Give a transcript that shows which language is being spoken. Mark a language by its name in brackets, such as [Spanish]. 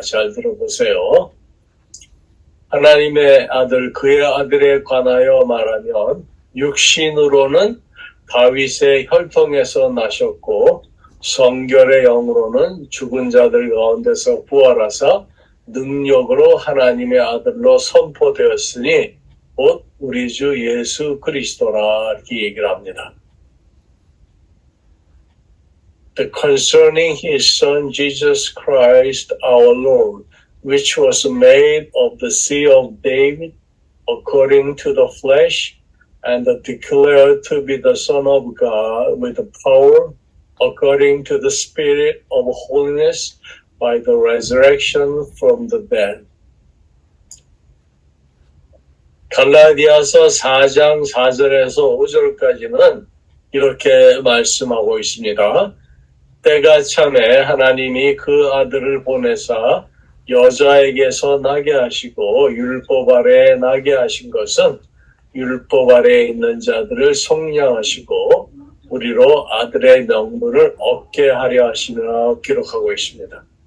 [Korean] 잘 들어보세요. 하나님의 아들, 그의 아들에 관하여 말하면 육신으로는 다윗의 혈통에서 나셨고 성결의 영으로는 죽은 자들 가운데서 부활하사 능력으로 하나님의 아들로 선포되었으니 곧 우리 주 예수 그리스도라 이렇게 얘기를 합니다. [English] Concerning his son Jesus Christ our Lord, which was made of the seed of David according to the flesh, and declared to be the Son of God with the power according to the Spirit of holiness by the resurrection from the dead. [Korean] 갈라디아서 4장 4절에서 5절까지는 이렇게 말씀하고 있습니다. 때가 참에 하나님이 그 아들을 보내사 여자에게서 나게 하시고 율법 아래에 나게 하신 것은 율법 아래에 있는 자들을 속량하시고 우리로 아들의 명분을 얻게 하려 하시느라 기록하고 있습니다.